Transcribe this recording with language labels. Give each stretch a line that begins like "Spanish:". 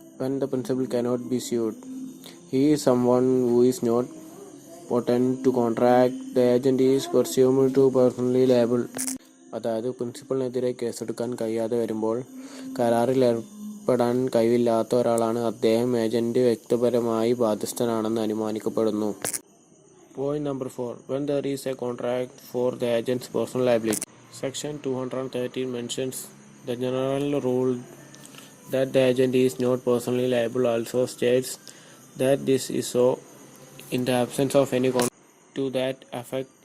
English: When the principal cannot be sued, he is someone who is not potent to contract, the agent is presumed to personally liable.
Malayalam: അതായത് പ്രിൻസിപ്പലിനെതിരെ കേസെടുക്കാൻ കഴിയാതെ വരുമ്പോൾ കരാറിൽ ഏർപ്പെടാൻ കഴിവില്ലാത്ത ഒരാളാണ് അദ്ദേഹം ഏജന്റ് വ്യക്തിപരമായി ബാധ്യസ്ഥനാണെന്ന് അനുമാനിക്കപ്പെടുന്നു.
English: Point number 4. When there is a contract for the agent's personal liability. Section 213 mentions the general rule that the agent is not personally liable. Also states that this is so in the absence of any contract to that effect.